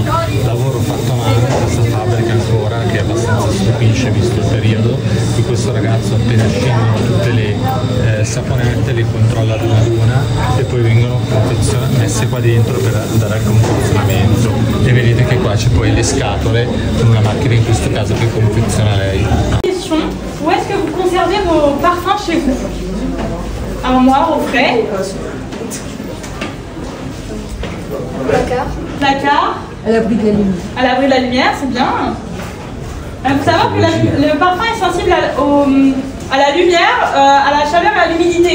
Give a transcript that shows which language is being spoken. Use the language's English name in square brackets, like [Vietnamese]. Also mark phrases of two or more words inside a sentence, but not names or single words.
[Italian] lavoro fatto a mano in questa fabbrica ancora, che abbastanza stupisce visto il periodo, di questo ragazzo. Appena scendono tutte le saponette, le controlla una ad una e poi vengono messe qua dentro per andare al confezionamento. E vedete che qua c'è poi le scatole con una macchina, in questo caso, che confeziona lei. [French] Où est-ce que vous conservez vos parfums chez vous? Armoire au frais. Placard. À l'abri de la lumière. À l'abri de la lumière, c'est bien. Il faut savoir que le parfum est sensible à la lumière, à la chaleur et à l'humidité.